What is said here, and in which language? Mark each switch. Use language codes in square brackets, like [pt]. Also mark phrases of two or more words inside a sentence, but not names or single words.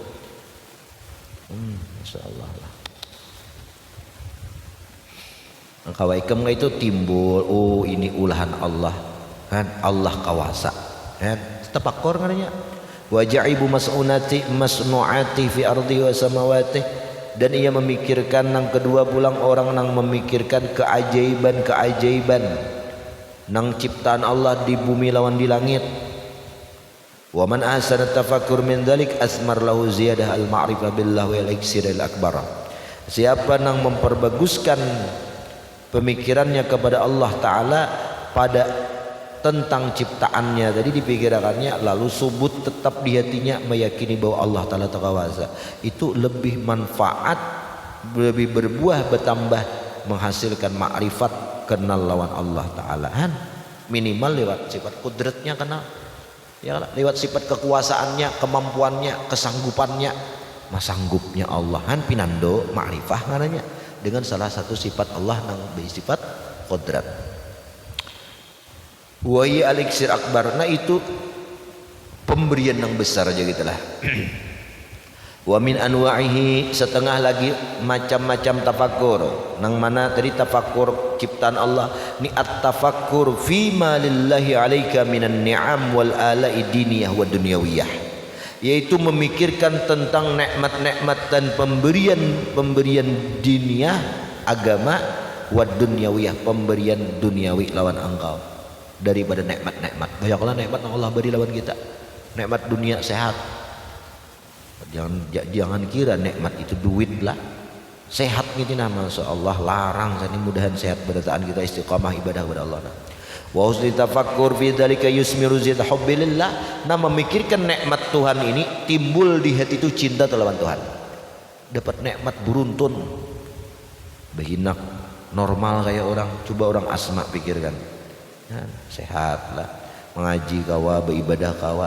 [bjn] Masyaallah lah. Nang kawa ikam itu timbul ini ulahan Allah kan, Allah kawasa kan. Tafakkur ngaranya [ar] وعجائب مصنوعات في الأرض والسماوات, [bjn] dan ia memikirkan nang kedua pulang orang nang memikirkan keajaiban nang ciptaan Allah di bumi lawan di langit. [ar] ومن أحسن التفكر من ذلك أثمر له زيادة المعرفة بالله والإكسير الأكبر. [bjn] Siapa nang memperbaguskan pemikirannya kepada Allah Ta'ala pada tentang ciptaannya tadi dipikirkannya lalu subut tetap di hatinya meyakini bahwa Allah Ta'ala takawasa, itu lebih manfaat, lebih berbuah bertambah menghasilkan makrifat kenal lawan Allah Ta'ala minimal lewat sifat kudratnya kenal Ya lewat sifat kekuasaannya, kemampuannya, kesanggupannya, masanggupnya Allah han pinando ma'rifah ngaranya dengan salah satu sifat Allah nang bersifat qudrat. [ar] ويا الإكسير الأكبر, [bjn] nah itu pemberian yang besar aja gitulah. [ar] ومن أنواعه, [bjn] setengah lagi macam-macam tafakkur. Nang mana tadi tafakkur ciptaan Allah ni [ar] التفكر في ما لله عليك من النعم والآلاء الدينية والدنيوية, [bjn] yaitu memikirkan tentang nikmat-nikmat dan pemberian diniyah agama [ar] والدنيوية, [bjn] pemberian duniawi lawan engkau daripada nikmat-nikmat. Banyaklah nikmat yang Allah beri lawan kita. Nikmat dunia sehat. Jangan kira nikmat itu duit lah. Sehat gitu nama Allah larang sani mudahan sehat berataan kita istiqamah ibadah kepada Allah. [ar] وحسن التفكر في ذلك يثمر زيد حب لله. [bjn] Nah memikirkan nikmat Tuhan ini timbul di hati itu cinta terhadap Tuhan. Dapat nikmat beruntun. Behinak normal kayak orang, coba orang asma pikirkan. Nah, sehat lah, mengaji kawa, beribadah kawa.